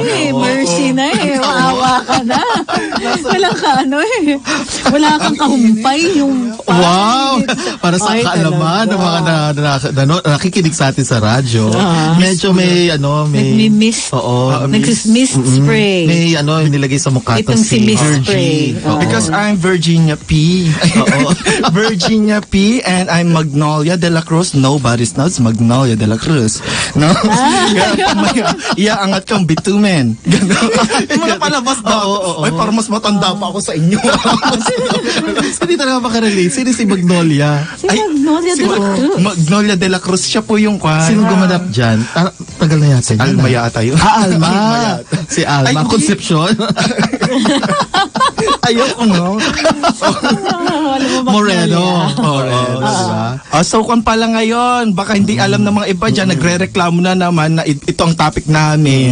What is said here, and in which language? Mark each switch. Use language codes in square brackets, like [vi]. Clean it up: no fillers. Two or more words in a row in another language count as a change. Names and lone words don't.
[tl] na eh. Mercy na eh. Maawa ka na. Wala ka ano eh. Wala kang kahumpay yung Wow! Para sa Ay, kaalaman ng mga nakikinig sa atin sa radyo. Medyo may Nagmi-mist. Oo. Nagsis-mist spray. May nilagay sa mukha to Itong si Miss Virgie. Spray. Oo. [en] Because I'm Virginia P. Virginia P. and I'm Magnolia de la Cruz. Nobody knows Magnolia de la Cruz. No? [tl] Kaya pamaya, iaangat kang bitumen. Gano'n. Yung mga palabas daw. Ay, parang mas matanda pa ako sa inyo. Hindi talaga makarelate. Sino si Magnolia? Si Magnolia de la Cruz. Magnolia de la Cruz, siya po yung Sino gumanap dyan? Tagal na yata yun. Alma yata yun. Alma. Si Alma. Ay, hindi. Concepcion. Ayoko, no? Alam mo, Moreno. Magnolia. Diba? So kung pala ngayon, baka hindi alam ng mga iba dyan, nagre-reklamo na naman na ito ang topic namin.